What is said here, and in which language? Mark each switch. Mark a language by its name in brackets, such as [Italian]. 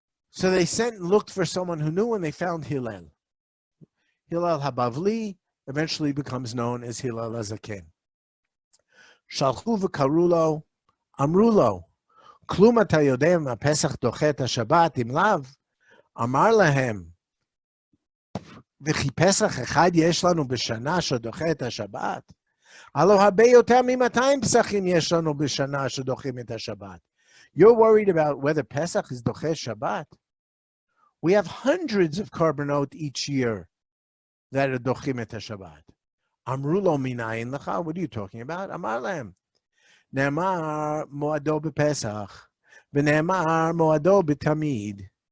[English] So they sent and looked for someone who knew, and they found Hillel. Hillel Habavli eventually becomes known as Hillel HaZaken. [Hebrew] Shalchu v'karu lo, amru lo, klum ata yodeh ma'pesach doche et haShabbat im lav, amar lahem, וכי פסח אחד יש לנו בשנה שדוחה את השבת? הלא הרבה יותר מ-200 פסחים יש לנו בשנה שדוחים את השבת. [English] You're worried about whether Pesach is doche Shabbat? We have hundreds of korbanot each year that are dochim et Shabbat. [Hebrew] Amru lo minayin lecha. [English] What are you talking about? [Hebrew] Amar lehem. Ne'emar moado b'Pesach, v'ne'emar moado b'tamid.